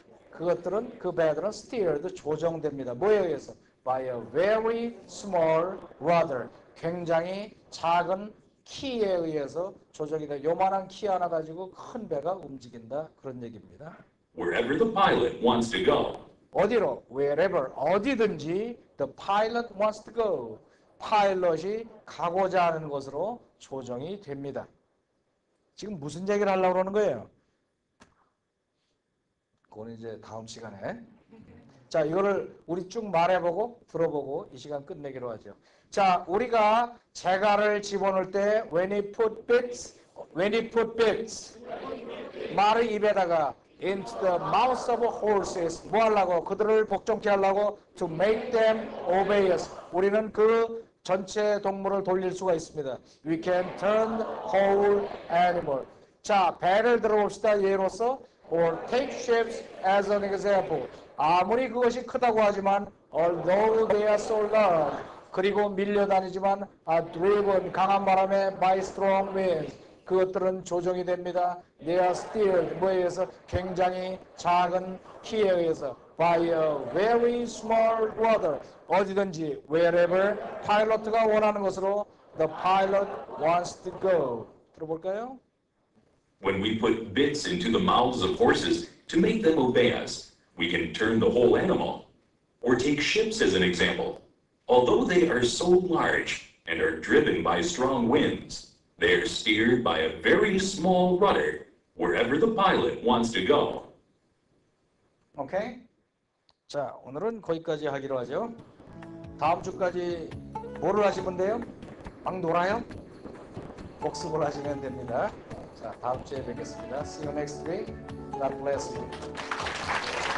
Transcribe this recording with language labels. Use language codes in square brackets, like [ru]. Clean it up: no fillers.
[ko] 그것들은 그 배들은 steered 조정됩니다. 뭐에 의해서? [en] By a very small rudder. [ko] 굉장히 작은 키에 의해서 조정이 돼. 요만한 키 하나 가지고 큰 배가 움직인다. 그런 얘기입니다. [en] Wherever the pilot wants to go, [ko] 어디로? Wherever. 어디든지 [en] the pilot wants to go. [ko] 파일럿이 가고자 하는 곳으로 조정이 됩니다. 지금 무슨 얘기를 하려고 그러는 거예요? 그건 이제 다음 시간에. 자, 이거를 우리 쭉 말해보고 들어보고 이 시간 끝내기로 하죠. 자, 우리가 재갈을 집어넣을 때 [en] when he put bits [ko] 말을 입에다가 [en] into the mouths of horses [ko] 뭐 하려고? 그들을 복종케 하려고 [en] to make them obey us. [ko] 우리는 그 전체 동물을 돌릴 수가 있습니다. [en] We can turn the whole animal. [ko] 자, 배를 들어봅시다. 예로서 [en] or take ships as an example. [ko] 아무리 그것이 크다고 하지만 [en] although they are so large [ko] 그리고 밀려다니지만 [en] are driven [ko] 강한 바람에 [en] by strong winds [ko] 그것들은 조정이 됩니다. [en] They are steered [ko] 뭐에 의해서 굉장히 작은 키에 의해서 [en] by a very small rudder [ko] 어디든지 [en] wherever [ko] 파일럿가 원하는 곳으로 [en] the pilot wants to go. [ko] 들어볼까요? [en] when we put bits into the mouths of horses to make them obey us, we can turn the whole animal. Or take ships as an example. Although they are so large and are driven by strong winds, they are steered by a very small rudder wherever the pilot wants to go. [ko] 오케이? 자, 오늘은 거기까지 하기로 하죠. 다음 주까지 뭐를 하시면 돼요? 막 놀아요? 복습을 하시면 됩니다. 자, 다음 주에 뵙겠습니다. [en] See you next week. God bless you.